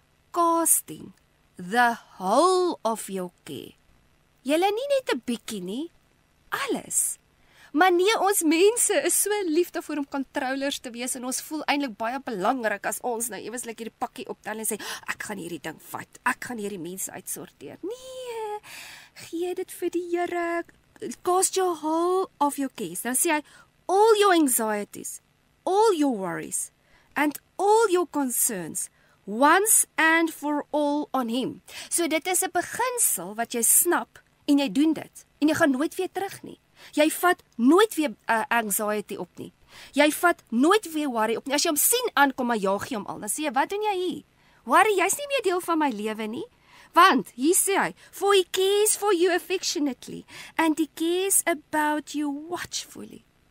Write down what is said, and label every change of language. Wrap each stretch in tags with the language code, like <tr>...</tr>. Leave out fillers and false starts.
<en>Casting the whole of your care.</en> <af>Julle nie net 'n bietjie nie, alles. Maar nee, ons mense is so lief daarvoor om controllers te wees en ons voel eintlik baie belangrik as ons nou eweslik hierdie pakkie optel en sê, ek gaan hierdie ding vat, ek gaan hierdie mense uitsorteer. Nee, gee dit vir die Here.</af> <en>Cast your whole of your cares. Dan sê hy, all your anxieties, all your worries, and all your concerns, once and for all on him.</en> <af>So dit is 'n beginsel wat jy snap en jy doen dit. En jy gaan nooit weer terug nie. Jy vat nooit weer anxiety op nie. Jy vat nooit weer worry op nie. As jy hom sien aankom, maar jaag jy hom al. Dan sê jy, wat doen jy hier? Worry, jy's nie meer deel van my lewe nie.</af> <en>Want, hier sê hy, for he cares for you affectionately, and he cares about you watchfully.</en>